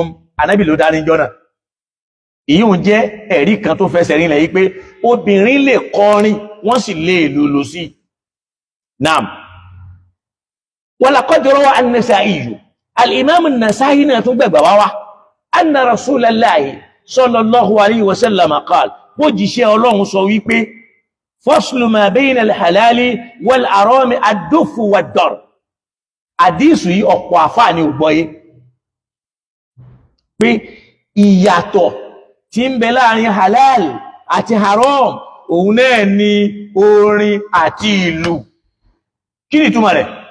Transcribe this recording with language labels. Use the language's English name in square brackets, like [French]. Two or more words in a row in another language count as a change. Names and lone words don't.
[Yoruba] Ànábì ló dáni jọ́nà. Ìyún jẹ́ ẹ̀rí kan tó fẹsẹ̀ rinlẹ̀ yìí pé obìnrin lè kọrin wọ́n sì lè lùlù sí. Naam. [Arabic] Walaqad rawa an-Nasa'i al-Imam an-Nasa'i [Yoruba] náà tún gbẹ̀gbà wá [Arabic] anna Rasulallahi sallallahu alayhi wa sallam qala [Yoruba] bó jíṣẹ́ Ọlọ́run sọ wípé [Arabic] faslu ma bayna al-halali wal-harami ad-dufu wad-dar. [Yoruba] Àdísù yìí ọ̀pọ̀ àfáà ni ò gbọ́yé pé ìyàtọ̀ tí ń bẹ láàrin halal àti haram òun náà ni orin àti ìlù. Kí ni ìtumọ̀ rẹ̀?